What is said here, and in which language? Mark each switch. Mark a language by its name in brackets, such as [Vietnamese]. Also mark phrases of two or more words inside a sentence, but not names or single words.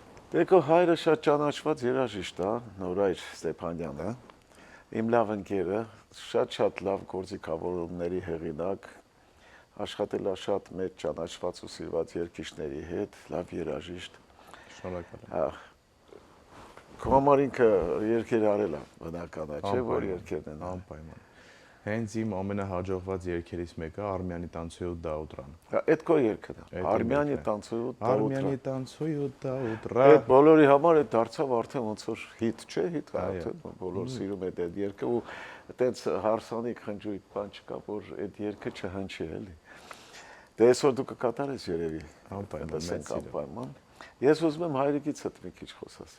[Armenian] Դե հայրը շատ ճանաչված երաժիշտ է, Նորայր Ստեփանյանը, իմ լավ ընկերը, շատ լավ գործիքավորումների հեղինակ, աշխատել է շատ մեծ ճանաչված ու սիրված երգիչների հետ, լավ երաժիշտ։ Շնորհակալ եմ։ Քո համար ինքը երգեր արել է, բնական է, չէ՞ որ երգերն են։ Անպայման։ Հենց իմ ամենահաջողված երգերից մեկը Արմյանի «Танцуют до утра»։ Այդ քո երգն է։ Արմյանի «Танцуют до утра»։ Արմյանի «Танцуют до утра»։ Այդ բոլորի համար այդ դարձավ արդեն ոնց որ հիթ, չէ՞, հիթ արդեն բոլոր սիրում է այդ երգը ու այտենց հարսանիք խնջույք բան չկա, որ այդ երգը չհնչի էլի։ Դե այսօր դու կկատարես երևի։ Անպայման։ Ես ուզում եմ հայրիկիցդ մի քիչ խոսես։